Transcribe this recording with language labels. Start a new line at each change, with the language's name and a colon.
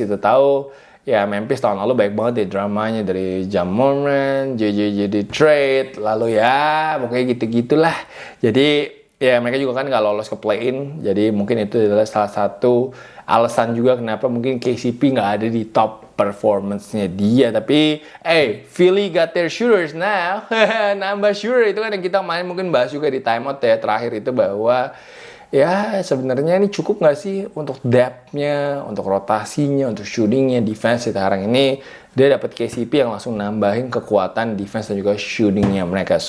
Indonesian: Kita tahu ya Memphis tahun lalu baik banget deh dramanya, dari Ja Morant, JJJ di trade, lalu ya pokoknya gitu-gitulah. Jadi ya mereka juga kan nggak lolos ke play-in, jadi mungkin itu adalah salah satu alasan juga kenapa mungkin KCP nggak ada di top performance-nya dia.
English: Tapi, Philly got their shooters now.
Indonesian: Nambah shooter itu kan yang kita main mungkin bahas juga di timeout ya terakhir itu, bahwa ya sebenarnya ini cukup nggak sih untuk depth-nya, untuk rotasinya, untuk shooting-nya, defense sekarang ini dia dapat KCP yang langsung nambahin kekuatan defense dan juga shooting-nya mereka.